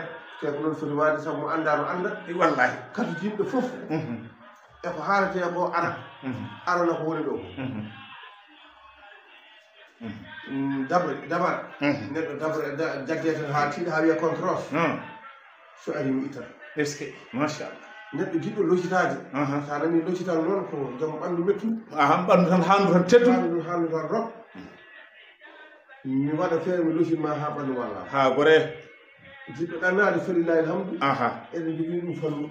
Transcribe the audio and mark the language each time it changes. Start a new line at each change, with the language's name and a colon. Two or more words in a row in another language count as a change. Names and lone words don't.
Fula: te ko noon foti wade sabu mo anda no anda wallahi kadi yimɓe fof e ko haalete ko ara arana ko woni ɗo ko dabar neɗɗo dabar jagge tan ha tiiɗa ha wiya contrôle so ari mi ittata
French: est ce que machallah
Fula: neɗɗo jiɗɗo locitade sa nani locital noon ko joom ɓandu mettu ɓandu tan handu tan teddu handu tan rok mi waɗa feere mi locinma ha ɓandu walla ha gore jiɗɗo ɗannade
Arabic: falillahi alhamdu
Fula: eɗen jogui ɗum fannu